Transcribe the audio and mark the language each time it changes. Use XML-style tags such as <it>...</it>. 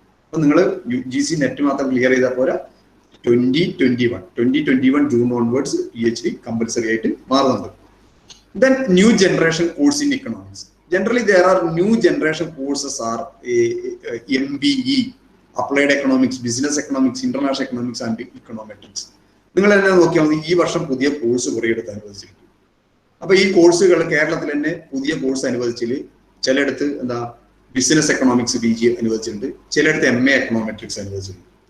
<ml>അപ്പൊ നിങ്ങൾ UGC net മാത്രം ക്ലിയർ ചെയ്താൽ പോരാ. 2021 ജൂൺ ഓൺവേർഡ്സ് PhD കമ്പൽസറി ആയിട്ട് മാറുന്നുണ്ട്.</ml> <en>Then new generation course in economics. Generally, there are new generation courses are MBE, Applied Economics, Business Economics, International Economics and Econometrics.</en> <ml>നിങ്ങൾ തന്നെ നോക്കിയാൽ മതി, ഈ വർഷം പുതിയ കോഴ്സ് കുറേ എടുത്ത് അനുവദിച്ചിട്ടുണ്ട്. അപ്പൊ ഈ കോഴ്സുകൾ കേരളത്തിൽ തന്നെ പുതിയ കോഴ്സ് അനുവദിച്ചിൽ ചിലയിടത്ത് എന്താ ബിസിനസ് എക്കണോമിക്സ് PG അനുവദിച്ചിട്ടുണ്ട്, ചിലയിടത്ത് MA എക്കണോമെട്രിക്സ് അനുവദിച്ചിട്ടുണ്ട്.</ml>